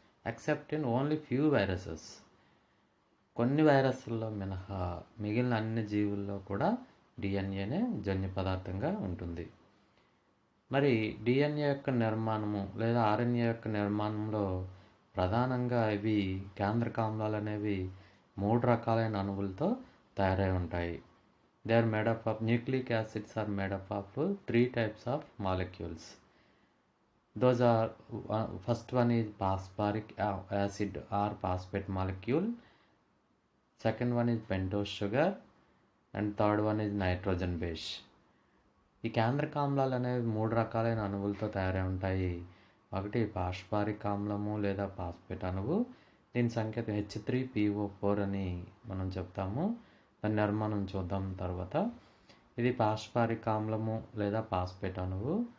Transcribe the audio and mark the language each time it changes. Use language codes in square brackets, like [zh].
[en] Except in only few viruses. [te] కొన్ని వైరస్లలో మినహా మిగిలిన అన్ని జీవుల్లో కూడా డిఎన్ఏనే జన్యు పదార్థంగా ఉంటుంది. మరి డిఎన్ఏ యొక్క నిర్మాణము లేదా ఆర్ఎన్ఏ యొక్క నిర్మాణంలో ప్రధానంగా ఇవి కేంద్రక ఆమ్లాలు అనేవి మూడు రకాలైన అణువులతో తయారై ఉంటాయి. [en] They are made up of nucleic acids are made up of three types of molecules. Those are first one is phosphoric acid or phosphate molecule, second one is pentose sugar, and third one is nitrogen base. [te] ఈ కేంద్రక ఆమ్లాలు అనేవి మూడు రకాలైన అణువులతో తయారై ఉంటాయి. ఒకటి phosphoric ఆమ్లము లేదా ఫాస్ఫేట్ అణువు, దీని సంకేతం H3PO4 అని మనం చెప్తాము. దాని నిర్మాణం చూద్దాం తర్వాత. ఇది ఫాస్ఫారిక్ ఆమ్లము లేదా ఫాస్ఫేట్ అణువు.